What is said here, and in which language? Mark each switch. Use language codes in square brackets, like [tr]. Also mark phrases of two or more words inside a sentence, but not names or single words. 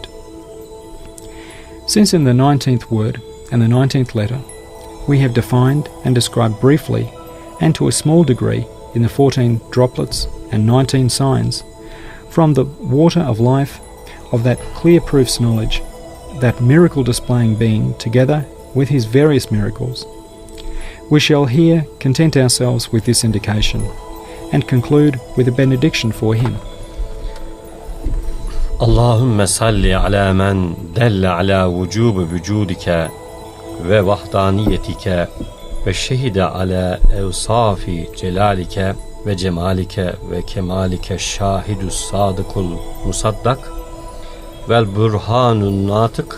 [en] Since in the 19th word and the 19th letter we have defined and described briefly and to a small degree in the 14 droplets and 19 signs from the water of life of that clear proofs knowledge, that miracle displaying being together with his various miracles, we shall here content ourselves with this indication and conclude with a benediction for him. [ar] اللهم صل على من دل على وجوب وجودك و وحدانيتك و شهد على أوصاف جلالك و جمالك و كمالك الشاهد الصادق المصدق والبرهان الناطق